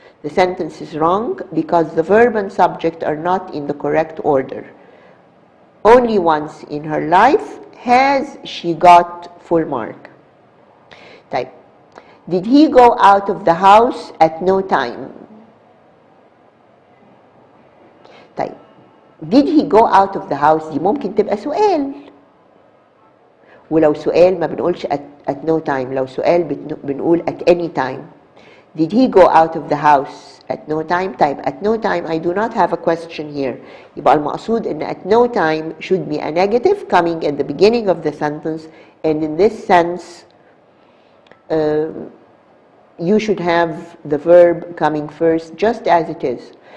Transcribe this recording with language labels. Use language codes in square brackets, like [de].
[en] The sentence is wrong because the verb and subject are not in the correct order. Only once in her life has she got full mark. Type. Did he go out of the house at no time? [ar] طيب did he go out of the house دي ممكن تبقى سؤال ولو سؤال ما بنقولش [en] at no time. لو سؤال بنقول at any time. Did he go out of the house at no time? طيب at no time I do not have a question here. يبقى المقصود إن at no time should be a negative coming at the beginning of the sentence, and in this sense you should have the verb coming first just as it is.